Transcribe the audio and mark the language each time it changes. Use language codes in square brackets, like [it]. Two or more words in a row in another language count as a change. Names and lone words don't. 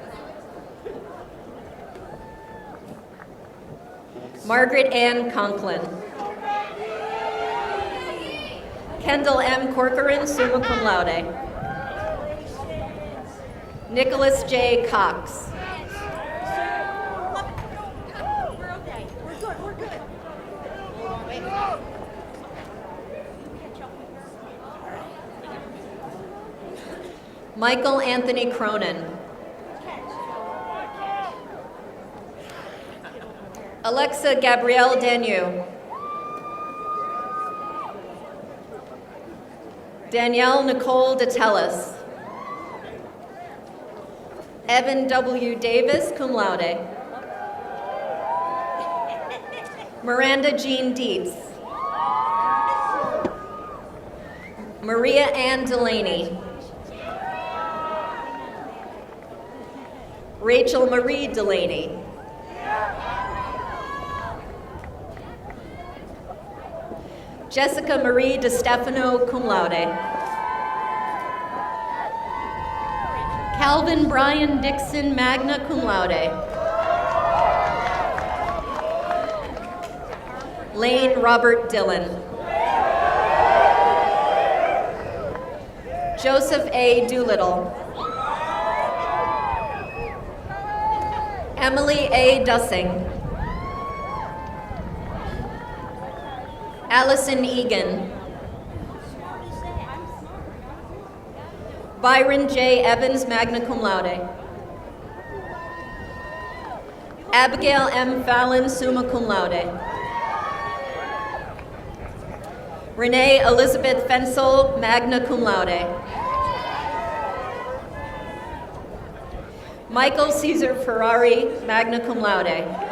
[en] Margaret Ann Conklin. Kendall M. [la] Corcoran, summa cum laude. [en] Nicholas J. Cox. Michael Anthony Cronin. Alexa Gabrielle Danu. Danielle Nicole DeTellis. Evan W. Davis, [la] cum laude. Miranda Jean Dietz. [en] Maria Ann Delaney. Rachel Marie Delaney. [la] Jessica Marie DeStefano, cum laude. Calvin Brian Dixon, magna cum laude. [en] Lane Robert Dillon. Joseph A. Doolittle. Emily A. Dussing. Allison Egan. Byron J. Evans, [la] magna cum laude. Abigail M. Fallon, summa cum laude. Renee Elizabeth Fensel, magna cum laude. Michael Caesar Ferrari, magna cum laude.